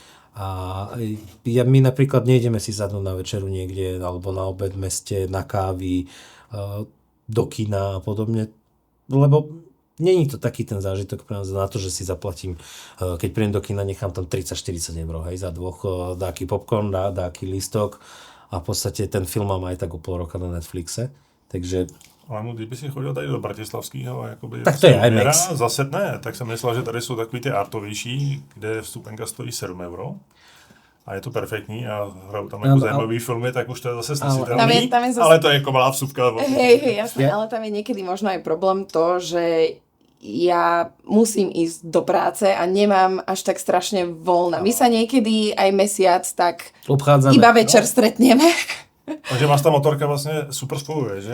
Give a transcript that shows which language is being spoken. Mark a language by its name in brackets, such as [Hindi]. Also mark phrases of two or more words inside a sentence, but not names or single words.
[Slovak] A my napríklad nejdeme si sadnúť na večeru niekde, alebo na obed v meste, na kávy, do kina a podobne, lebo není to taký ten zážitok pre nás na to, že si zaplatím, keď prídem do kina, nechám tam 30-40 eur, hej, za dvoch, dáky popcorn, dáky lístok a v podstate ten film mám aj tak o pol roka na Netflixe, takže... [Czech] Ale kdyby si chodil tady do Bratislavského, jakoby... Tak to je IMAX. Zase ne, tak jsem myslel, že tady jsou takový ty artovější, kde vstupenka stojí 7 euro. A je to perfektní a hrajou tam jako zajímavý filmy, tak už to je zase snesitelný, ale to je jako malá vsuvka. [Slovak] Hej, jasné, ale tam je niekedy možno aj problém to, že ja musím ísť do práce a nemám až tak strašne voľna. My sa niekedy aj mesiac tak obchádzame. Iba večer stretneme. [Czech] Takže vás ta motorka vlastně super spojuje, že?